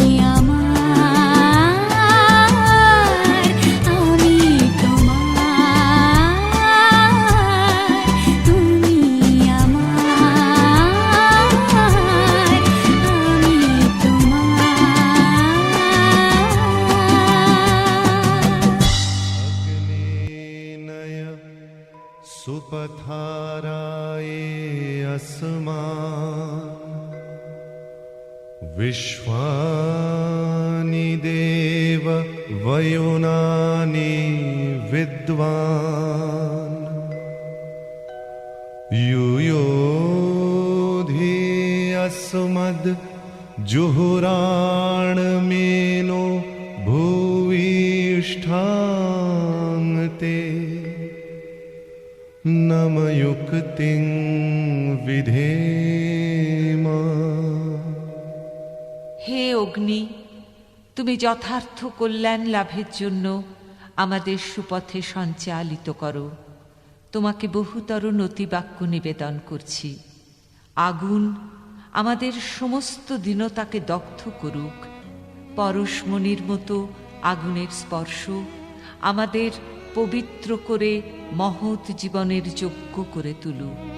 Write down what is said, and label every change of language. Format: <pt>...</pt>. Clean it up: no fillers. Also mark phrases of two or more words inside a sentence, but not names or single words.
<bn>আমার, আমি তোমার, তুমি আমার, আমি তোমার।</bn> <sa>सुपथाराये अस्मान् विश्वानि देव वयुनानि विद्वान् युयोधि अस्मद् जुहुराणमेनो भूयिष्ठान्ते नमयुक्तिं विधेम।</sa> <bn>হে অগ্নি, তুমি যথার্থ কল্যাণ লাভের জন্য আমাদের সুপথে সঞ্চালিত করো। তোমাকে বহুতর নতিবাক্য নিবেদন করছি। আগুন আমাদের সমস্ত দীনতাকে দগ্ধ করুক, পরশমণির মতো আগুনের স্পর্শ আমাদের পবিত্র করে মহৎ জীবনের যোগ্য করে তুলুক।</bn>